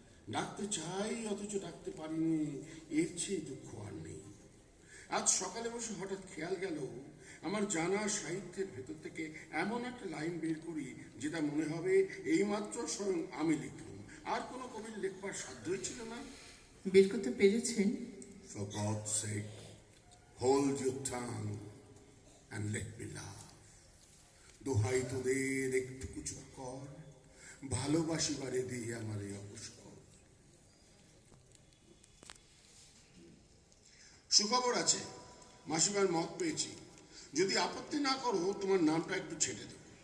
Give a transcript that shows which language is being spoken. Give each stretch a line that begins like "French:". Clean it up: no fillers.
Bangla: ডাকতে চাই অথচ ডাকতে পারিনি, এর চেয়ে দুঃখ আর নেই। আজ সকালে বসে হঠাৎ খেয়াল গেল, আমার জানা সাহিত্যের ভেতর থেকে এমন একটা লাইন বের করি যেটা মনে হবে এইমাত্র স্বয়ং আমি লিখলাম। আর কোনো কবির লিখবার সাধ্যই ছিল না। বের করতে পেরেছেন?
English: For God's sake, hold your tongue and let me laugh.
Bangla: দোহাই তোদের একটুকু চুপ কর, ভালোবাসিবারে দিয়ে আমার এই অবসর। সুখবর আছে, মাসিমার মত পেয়েছি। যদি আপত্তি না করো তোমার নামটা একটু ছেড়ে দেবো।